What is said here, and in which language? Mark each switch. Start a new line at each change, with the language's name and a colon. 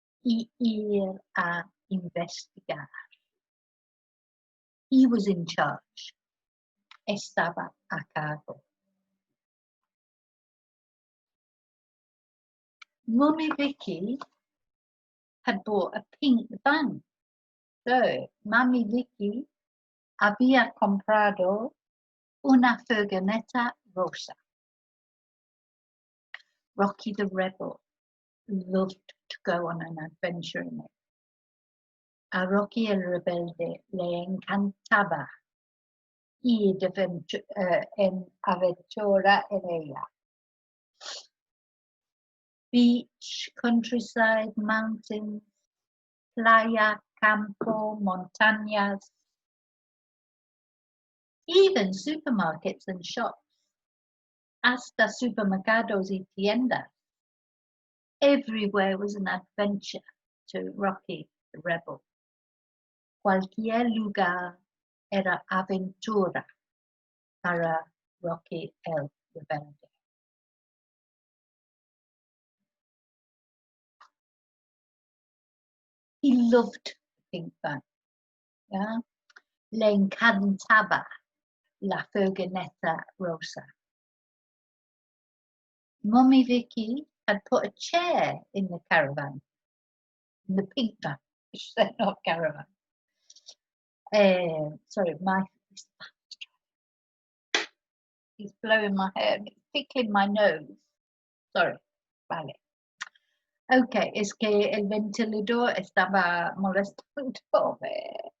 Spanish: Y ir a investigar.
English: He was in charge.
Spanish: Estaba a cargo.
English: Mummy Vicki had bought a pink van.
Spanish: So, Mummy Vicki había comprado una furgoneta rosa.
English: Rocky the Rebel loved to go on an adventure in it.
Spanish: A Rocky el Rebelde le encantaba ir en aventura en ella.
English: Beach, countryside, mountains,
Spanish: playa, campo, montañas.
English: Even supermarkets and shops,
Spanish: hasta supermercados y tiendas.
English: Everywhere was an adventure to Rocky the Rebel.
Spanish: Cualquier lugar era aventura para Rocky el Rebelde.
English: He loved pink van. Yeah?
Spanish: Le encantaba la furgoneta rosa.
English: Mummy Vicki had put a chair in the caravan, in the pink van, which said not caravan. Sorry, he's blowing my hair and it's tickling my nose. Sorry, vale.
Spanish: Ok, es que el ventilador estaba molestándome.